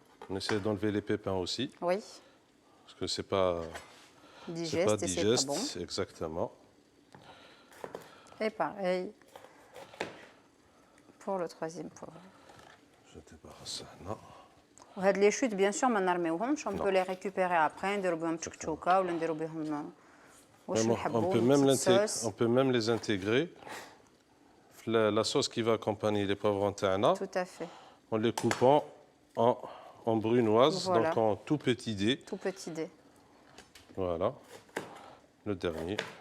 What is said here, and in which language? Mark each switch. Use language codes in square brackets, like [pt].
[fr] On essaie d'enlever les pépins aussi, Oui. parce que c'est pas Digeste et c'est pas bon. exactement. Et pareil pour le troisième poivron. Je débarrasse ça, non. [ar] وهاد [fr] les chutes bien sûr [ar] ما نرميوهمش, [fr] on peut les récupérer après, [ar] نديرو بهم تشكتشوكه ولا نديرو بهم واش [fr] Même [ar] نحبوا [fr] on peut même les intégrer. La sauce qui va accompagner les poivrons [ar] تاعنا, [fr] Tout à fait. en les coupant en brunoise, Voilà. donc en tout petit dé. Tout petit dé. Voilà, le dernier.